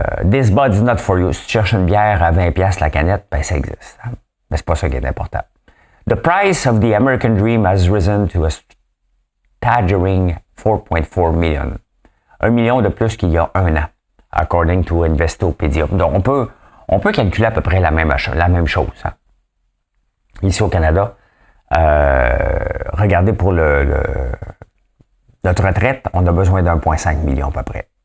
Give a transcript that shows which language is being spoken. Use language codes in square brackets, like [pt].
[en] This body's not for you. [fr] Si tu cherches une bière à 20$ la canette, ben ça existe. Hein? Mais c'est pas ça qui est important. [en] The price of the American dream has risen to a staggering 4.4 million. [fr] 1 million de plus qu'il y a un an, [en] according to Investopedia. [fr] Donc, on peut calculer à peu près la même chose. Hein? Ici au Canada, regardez pour notre retraite, on a besoin d'1,5 million à peu près.